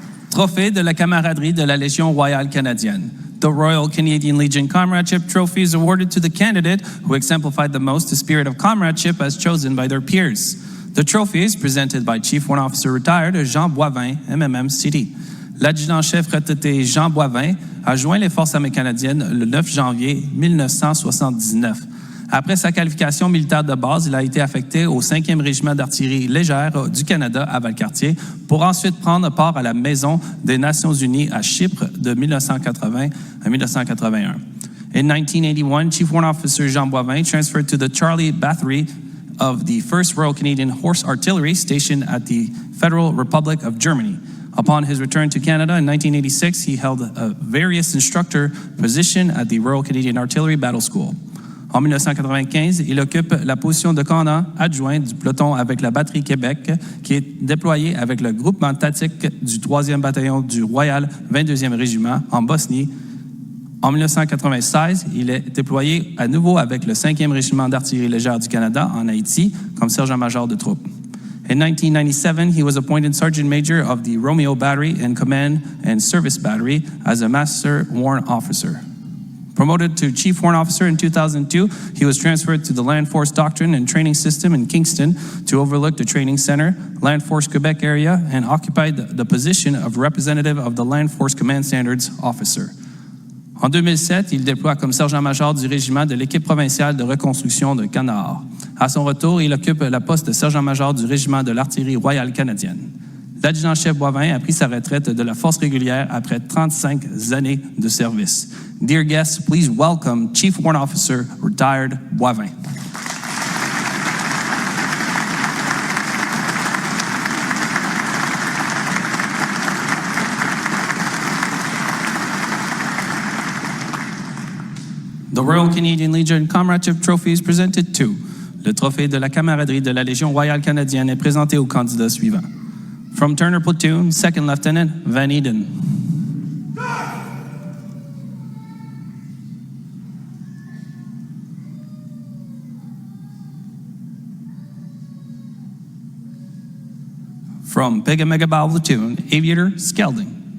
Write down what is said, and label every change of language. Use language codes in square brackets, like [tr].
[fr] Trophée de la camaraderie de la Légion royale canadienne. [en] The Royal Canadian Legion Comradeship Trophy is awarded to the candidate who exemplified the most the spirit of comradeship as chosen by their peers. The trophy is presented by Chief Warrant Officer Retired Jean Boivin, MMM-CD. [fr] L'adjudant-chef retraité Jean Boivin a joint les forces armées canadiennes le 9 janvier 1979. Après sa qualification militaire de base, il a été affecté au 5e régiment d'artillerie légère du Canada à Valcartier pour ensuite prendre part à la Maison des Nations Unies à Chypre de 1980 à 1981. [en] In 1981, Chief Warrant Officer Jean Boivin transferred to the Charlie Battery of the 1st Royal Canadian Horse Artillery stationed at the Federal Republic of Germany. Upon his return to Canada in 1986, he held a various instructor position at the Royal Canadian Artillery Battle School. [fr] En 1995, il occupe la position de commandant adjoint du peloton avec la Batterie Québec, qui est déployé avec le groupement tactique du 3e bataillon du Royal 22e Régiment en Bosnie. En 1996, il est déployé à nouveau avec le 5e Régiment d'artillerie légère du Canada en Haïti comme sergent-major de troupes. [en] In 1997, he was appointed Sergeant Major of the Romeo Battery and Command and Service Battery as a Master Warrant Officer. Promoted to Chief Warrant Officer in 2002, he was transferred to the Land Force Doctrine and Training System in Kingston to overlook the Training Center, Land Force Quebec area, and occupied the position of Representative of the Land Force Command Standards Officer. [fr] En 2007, il déploie comme sergent-major du régiment de l'équipe provinciale de reconstruction de Canard. À son retour, il occupe la poste de sergent-major du régiment de l'artillerie royale canadienne. L'adjudant-chef Boivin a pris sa retraite de la force régulière après 35 années de service. [en] Dear guests, please welcome Chief Warrant Officer Retired Boivin. The Royal Canadian Legion Comradeship Trophy is presented to. [fr] Le trophée de la camaraderie de la Légion royale canadienne est présenté aux candidats suivants. [en] From Turner Platoon, 2nd Lieutenant Van Eden. From Pega-Mega-Bow Platoon, Aviator Skelding.